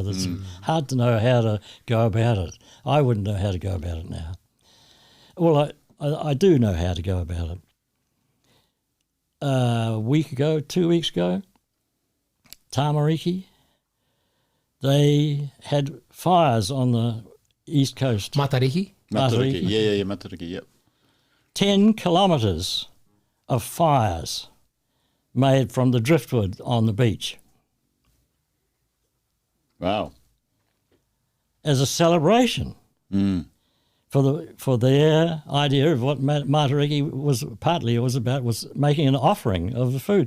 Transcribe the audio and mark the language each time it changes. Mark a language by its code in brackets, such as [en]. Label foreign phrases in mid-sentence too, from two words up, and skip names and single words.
[en] It's hard to know how to go about it. I wouldn't know how to go about it now. Well, I do know how to go about it. A week ago, 2 weeks ago, Taranaki, they had fires on the east coast. Matariki? Matariki. Yeah, Matariki, yep. 10 kilometres of fires made from the driftwood on the beach. Wow. As a celebration for their idea of what Matariki was about was making an offering of the food.